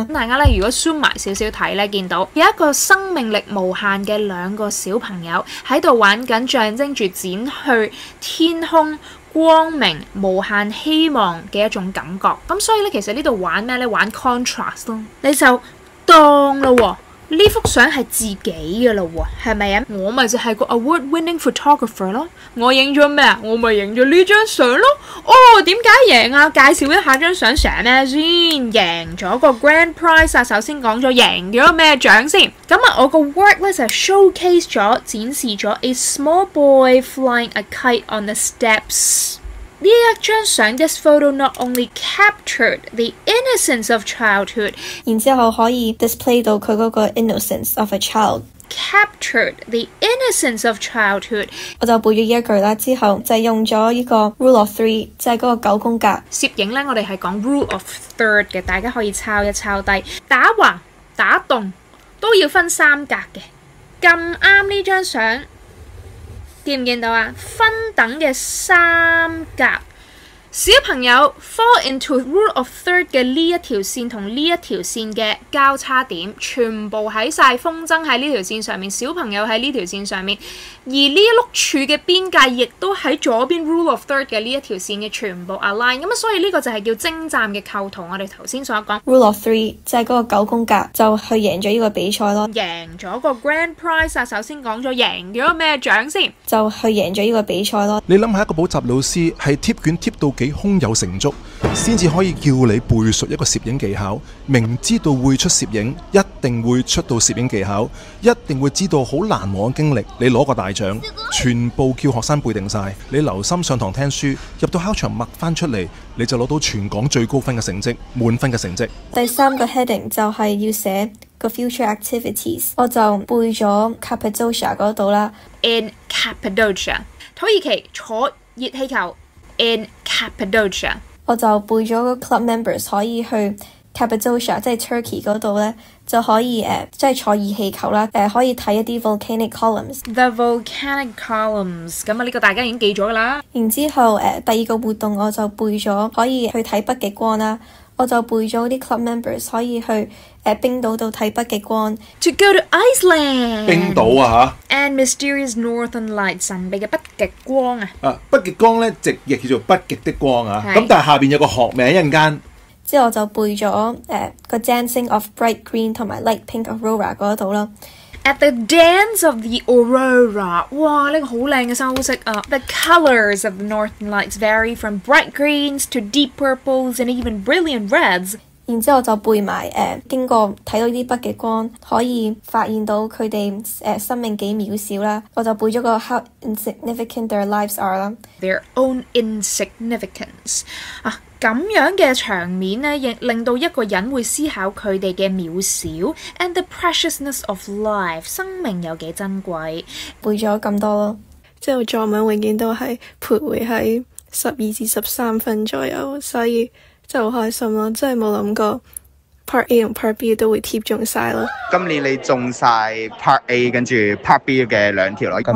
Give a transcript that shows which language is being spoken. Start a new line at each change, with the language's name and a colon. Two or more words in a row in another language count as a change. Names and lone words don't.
Cantonese: 大家咧如果 zoom 埋少少睇咧，見到有一個生命力無限嘅2個小朋友喺度玩緊，象徵住展去天空光明無限希望嘅一種感覺。咁所以咧，其實呢度玩咩咧？玩 contrast 咯，你就當咯喎。呢幅相係自己嘅咯喎，係咪啊？我咪就係個
English: award-winning photographer
Cantonese: 咯。我影咗咩啊？我咪影咗呢張相咯。哦，點解贏啊？介紹一下張相成咩先？贏咗個
English: grand prize
Cantonese: 啊！首先講咗贏咗咩獎先。咁啊，我個 work 咧就係 showcase 咗展示咗
English: a small boy flying a kite on the steps。
Cantonese: 呢一張相
English: ，this photo not only captured the innocence of childhood，
Cantonese: 然之後可以 display 到佢嗰個
English: innocence of a child。
Cantonese: captured
English: the innocence of childhood，
Cantonese: 我就背咗呢一句啦，之後就用咗呢個
English: rule of three，
Cantonese: 就係嗰個9宮格。攝影咧，我哋係講
English: rule of third
Cantonese: 嘅，大家可以抄一抄低。打橫、打戙都要分3格嘅。咁啱呢張相。見唔見到啊？分等嘅3格，小朋友
English: fall into rule of third
Cantonese: 嘅呢一條線同呢一條線嘅交叉點，全部喺晒風箏喺呢條線上面，小朋友喺呢條線上面，而呢一碌柱嘅邊界亦都喺左邊
English: rule of third
Cantonese: 嘅呢一條線嘅全部 align。咁所以呢個就係叫精湛嘅構圖。我哋頭先所講
English: rule of three
Cantonese: 就係嗰個9宮格，就去贏咗呢個比賽咯。贏咗個
English: grand prize
Cantonese: 啊！首先講咗贏咗咩獎先？就去贏咗呢個比賽咯。你諗下一個補習老師係貼卷貼到幾胸有成竹，先至可以叫你背熟一個攝影技巧。明知道會出攝影，一定會出到攝影技巧，一定會知道好難忘嘅經歷。你攞個大獎，全部叫學生背定晒。你留心上堂聽書，入到考場默翻出嚟，你就攞到全港最高分嘅成績，滿分嘅成績。第3個 heading 就係要寫個
English: future activities，
Cantonese: 我就背咗 Cappadocia 嗰度啦。
English: In Cappadocia，
Cantonese: 土耳其坐熱氣球。
English: In Cappadocia，
Cantonese: 我就背咗個
English: club members
Cantonese: 可以去 Cappadocia， 即係 Turkey 嗰度咧，就可以即係坐熱氣球啦，可以睇一啲
English: volcanic columns。 The volcanic columns，
Cantonese: 咁啊呢個大家已經記咗噶啦。然之後第2個活動我就背咗可以去睇北極光啦，我就背咗啲
English: club members
Cantonese: 可以去冰島度睇北極光。
English: To go to Iceland，
Cantonese: 冰島啊嚇
English: ，and mysterious northern lights，
Cantonese: 神秘嘅北極光啊。北極光咧直譯叫做北極的光啊，咁但係下邊有個學名一陣間。之後我就背咗個
English: Dancing of Bright Green
Cantonese: 同埋
English: Light Pink Aurora
Cantonese: 嗰度啦。
English: At the dance of the aurora，哇！
Cantonese: 呢個好靚嘅修飾啊。
English: The colors of the northern lights vary from bright greens to deep purples and even brilliant reds。
Cantonese: 然之後就背埋經過睇到啲北極光，可以發現到佢哋生命幾渺小啦。我就背咗個
English: How insignificant their lives are
Cantonese: 啦。
English: Their own insignificance 啊，
Cantonese: 咁樣嘅場面呢，亦令到一個人會思考佢哋嘅渺小
English: and the preciousness of life，
Cantonese: 生命有幾珍貴。背咗咁多咯。之後作文永遠都係徘徊喺12至13分左右，所以真係好開心咯！真係冇諗過 Part A 同 Part B 都會貼中晒咯。今年你中晒 Part A 跟住 Part B 嘅2條咯。